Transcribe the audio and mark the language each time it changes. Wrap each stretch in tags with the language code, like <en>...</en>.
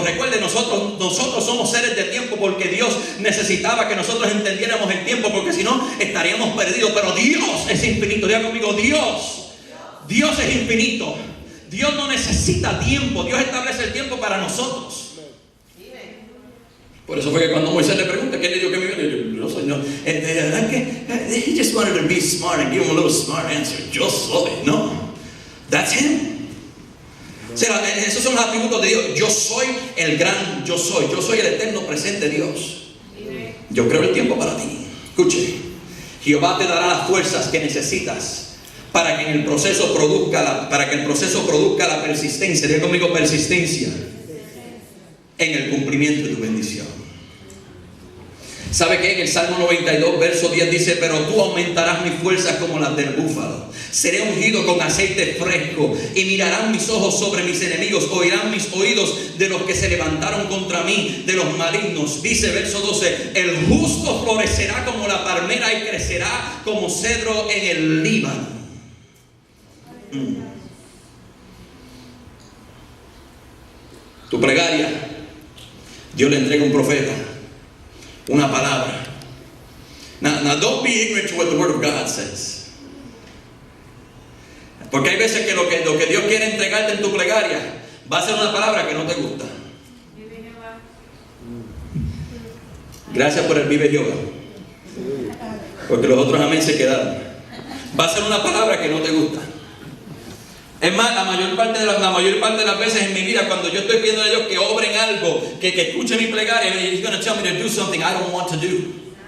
<es>Recuerde, nosotros somos seres de tiempo, porque Dios necesitaba que nosotros entendiéramos el tiempo, porque si no estaríamos perdidos. Pero Dios es infinito. Diga conmigo, Dios es infinito. Dios no necesita tiempo. Dios establece el tiempo para nosotros. Por eso fue que cuando Moisés le pregunta ¿qué le dio que me dio? No soy, no.</es> <en>He just wanted to be smart and give him a little smart answer.</en> <es>Yo soy. No.</es> <en>That's him.</en> <es>O sea, esos son los atributos de Dios. Yo soy el gran yo soy. Yo soy el eterno presente Dios. Yo creo el tiempo para ti. Escuche. Jehová te dará las fuerzas que necesitas para que el proceso produzca la persistencia. Diga conmigo, persistencia en el cumplimiento de tu bendición. ¿Sabe qué? En el Salmo 92, verso 10 dice: pero tú aumentarás mis fuerzas como las del búfalo. Seré ungido con aceite fresco, y mirarán mis ojos sobre mis enemigos, oirán mis oídos de los que se levantaron contra mí, de los malignos. Dice verso 12: el justo florecerá como la palmera y crecerá como cedro en el Líbano. Tu plegaria, Dios le entrega un profeta, una palabra.</es> <en>Now don't be ignorant to what the Word of God says.</en> <es>Porque hay veces que lo que Dios quiere entregarte en tu plegaria va a ser una palabra que no te gusta. Gracias por el vive Jehová, porque los otros amén se quedaron. Va a ser una palabra que no te gusta. Es más, la mayor parte de las veces en mi vida, cuando yo estoy pidiendo a Dios que obren algo, que escuche mi plegaria,</es> <en>He's going to tell me to do something I don't want to do.</en>